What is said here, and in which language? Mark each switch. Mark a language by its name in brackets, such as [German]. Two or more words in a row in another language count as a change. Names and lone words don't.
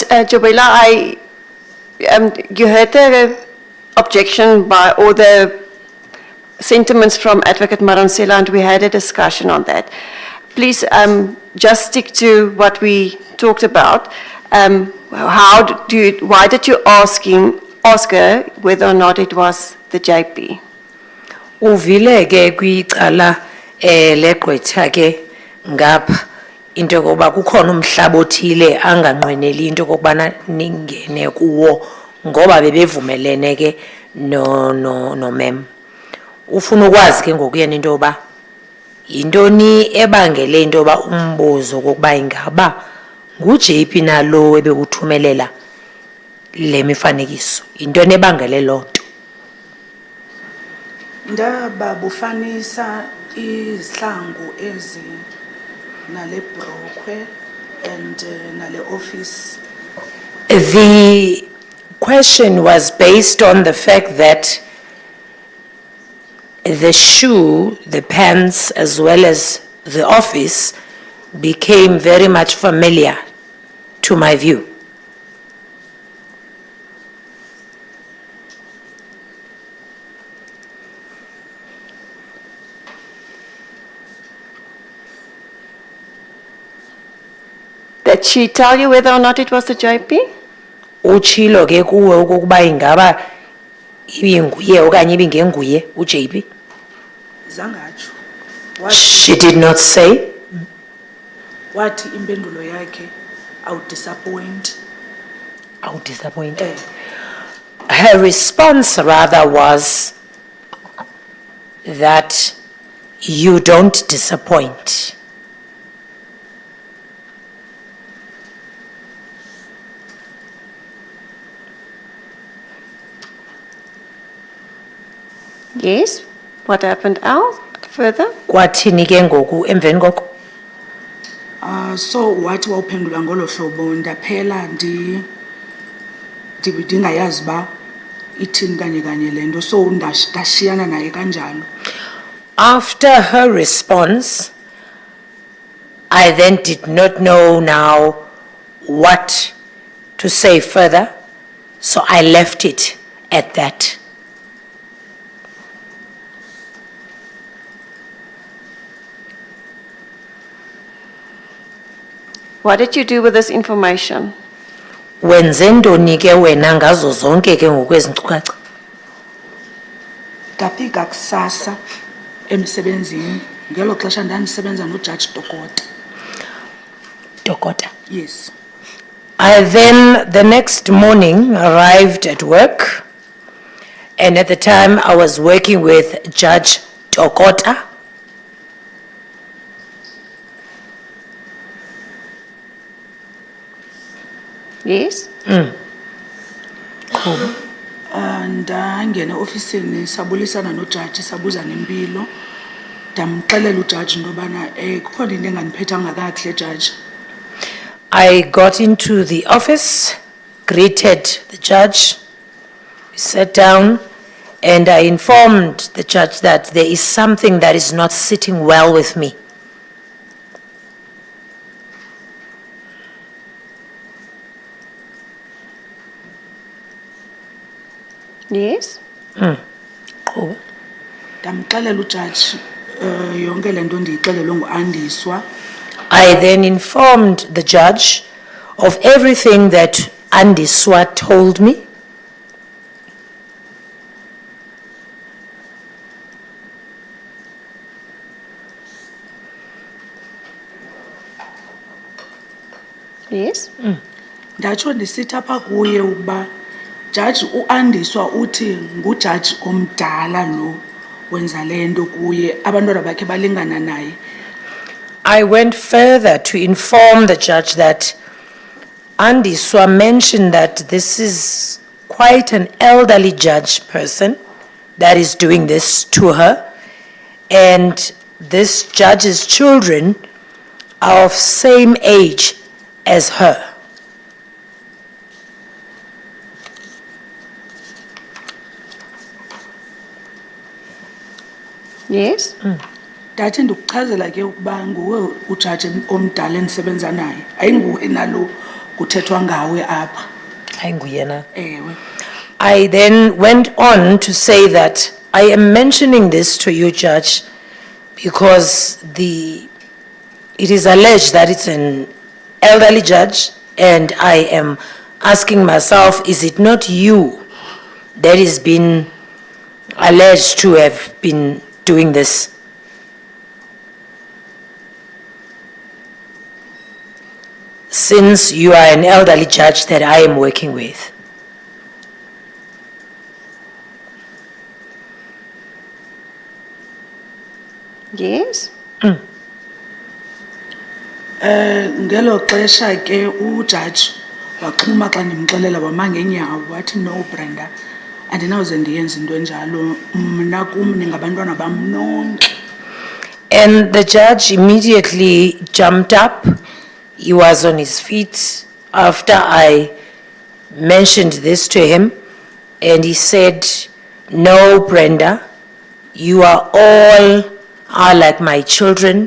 [English] Jubela, you heard the objection by all the sentiments from Advocate Moretlwe, and we had a discussion on that. Please just stick to what we talked about. Why did you ask her whether or not it was the JP? [Xhosa] Uvile ke kwicala legqwetha ke ngapha into yokuba kukhona umhlaba othile anganqweneli into yokubana ningene kuwo ngoba bebevumelene ke no mem. Ufuna ukwazi ke ngokuyena into yoba yintoni ebangele into yoba umbuzo kokuba ingaba nguJP nalo ebekuthumelela le mifanekiso. Yintoni ebangele loo nto? Ndaba bufanisa izihlangu ezi nale brokhwe and nale office. [English] The question was based on the fact that the shoe, the pants, as well as the office became very much familiar to my view. Did she tell you whether or not it was the JP? [Xhosa] Uchilo ke kuwe ukuba ingaba ibinguye okanye ibingenguye uJP? Zangatsho. [English] She did not say. [Xhosa] Wathi impendulo yakhe awudisappoint. [English] Disappoint. Her response rather was that you don't disappoint. Yes. What happened else further? [Xhosa] Kwathini ke ngoku emveni koko? So wathi wawuphendula ngolo hlobo ndaphela ndingayazi ba ithini kanye lento, so ndashiyana naye kanjalo. [English] After her response, I then did not know now what to say further So I left it at that. What did you do with this information? [Xhosa] Wenze ntoni ke wena ngazo zonke ke ngokwezi nkcukacha? Ndafika kusasa emsebenzini ngelo xesha ndandisebenza noJudge Dokota. Dokota. [English] Yes. I then, the next morning, arrived at work, and at the time I was working with Judge Dokota. Yes? [Xhosa] Ndangena ofisini sabulisana noJudge sabuza nempilo. Ndamxelela uJudge into yobana kukhona into engandiphethanga kakuhle Judge. [English] I got into the office, greeted the judge, we sat down, and I informed the judge that there is something that is not sitting well with me. Yes? [Xhosa] Qhuba. Ndamxelela uJudge yonke lento ndiyixelelwe nguAndiswa. [English] I then informed the judge of everything that Andiswa told me. Yes? [Xhosa] Ndatsho ndisithi apha kuye ukuba Judge uAndiswa uthi nguJudge omdala lo wenza lento kuye abantwana bakhe balingana naye. [English] I went further to inform the judge that Andiswa mentioned that this is quite an elderly judge person that is doing this to her, and this judge's children are of same age as her. Yes? [Xhosa] Ndathi ndikuchazela ke ukuba nguwe uJudge omdala endisebenza naye ayinguwe nalo kuthethwa ngawe apha. Ayinguye na. Ewe. [English] I then went on to say that I am mentioning this to you, Judge, because it is alleged that it's an elderly judge, and I am asking myself, is it not you that is been alleged to have been doing this? Since you are an elderly judge that I am working with. Yes? [Xhosa] Ngelo xesha ke uJudge waxhuma xa ndimxelela wama ngenyawo wathi no Brenda andinawuze ndiyenze into enjalo mna kum ningabantwana bam nonke. [English] And the judge immediately jumped up. He was on his feet after I mentioned this to him, and he said, "No, Brenda, you are all like my children.